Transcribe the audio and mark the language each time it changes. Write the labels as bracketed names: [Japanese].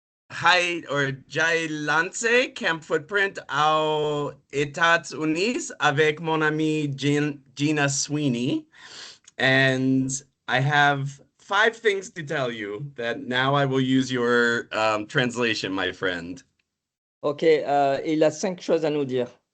[French] Hai or Jai lancé Camp Footprint aux États-Unis avec mon ami Gina Sweeney. [English] And I have 5 things to tell you that now I will use your translation, my friend. [French] Ok, il a 5 choses à nous dire.